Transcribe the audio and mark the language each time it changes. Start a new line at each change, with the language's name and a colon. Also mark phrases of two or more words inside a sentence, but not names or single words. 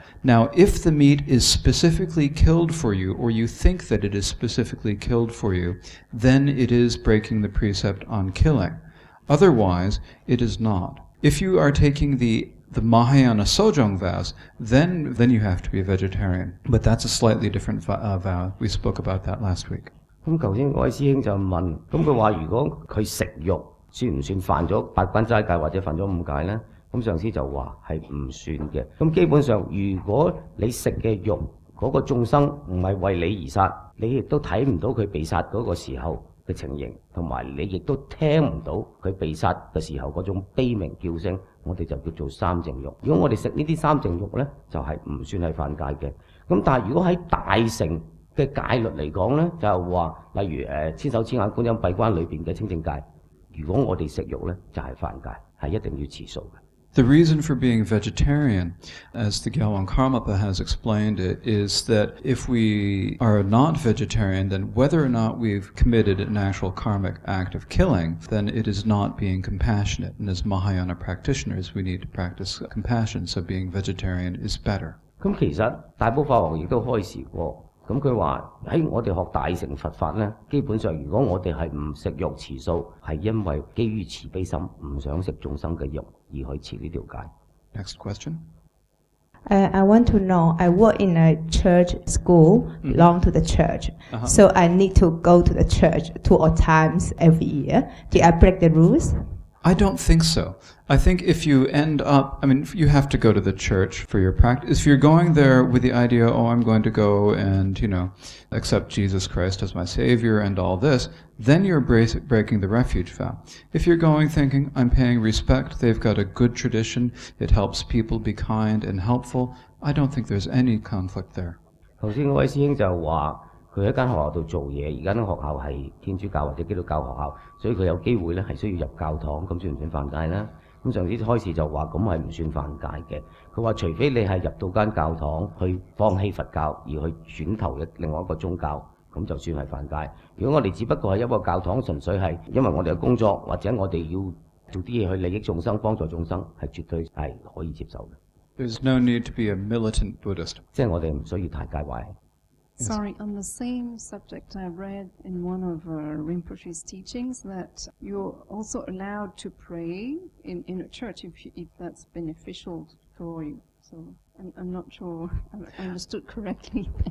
English: Now, if the meat is specifically killed for you, or you think that it is specifically killed for you, then it is breaking the precept on killing. Otherwise, it is not. If you are taking the Mahayana Sojong vows, then you have to be a vegetarian. But that's a slightly different vow. We spoke about that last week.
Cantonese: 咁頭先嗰位師兄就問，咁佢話如果佢食肉，算唔算犯咗八關齋戒或者犯咗5戒呢？咁上師就話係唔算嘅。咁基本上，如果你食嘅肉嗰個眾生唔係為你而殺，你亦都睇唔到佢被殺嗰個時候嘅情形，同埋你亦都聽唔到佢被殺嘅時候嗰種悲鳴叫聲，我哋就叫做三淨肉。如果我哋食呢啲三淨肉呢，就係唔算係犯戒嘅。咁但係如果喺大乘嘅戒律嚟講呢，就係話，例如千手千眼觀音閉關裏邊嘅清淨戒。如果我哋食肉呢，就係犯戒，係一定要持素嘅。
English: The reason for being vegetarian, as the Gyalwang Karmapa has explained it, is that if we are not vegetarian, then whether or not we've committed an actual karmic act of killing, then it is not being compassionate. And as Mahayana practitioners, we need to practice compassion, so being vegetarian is better.
Cantonese: 咁其實大寶法王亦都開示過。咁佢話喺我哋學大乘佛法呢，基本上如果我哋係唔食肉持素，係因為基於慈悲心，唔想食眾生嘅肉而去持呢條戒。
English: Next question. I want to know, I work in a church school, belong to the church. So I need to go to the church 2 or times every year. Do I break the rules? I don't think so. I think if you end up, you have to go to the church for your practice. If you're going there with the idea, I'm going to go and, accept Jesus Christ as my Savior and all this, then you're breaking the refuge vow. If you're going thinking, I'm paying respect, they've got a good tradition, it helps people be kind and helpful, I don't think there's any conflict there.
Cantonese: 頭先嗰位師兄就話佢喺間學校度做嘢，而家間學校係天主教或者基督教學校，所以佢有機會咧係需要入教堂，咁算唔算犯戒咧？咁上次開始就話咁係唔算犯戒嘅。佢話除非你係入到間教堂去放棄佛教而去轉投另外一個宗教，咁就算係犯戒。如果我哋只不過係一個教堂，純粹係因為我哋嘅工作或者我哋要做啲嘢去利益眾生、幫助眾生，係絕對係可以接受嘅。
English: There's no need to be a militant Buddhist.
Cantonese: 即係我哋唔需要太介懷。
English: Sorry, on the same subject, I read in one of Rinpoche's teachings that you're also allowed to pray in a church if that's beneficial for you. So I'm not sure I understood correctly.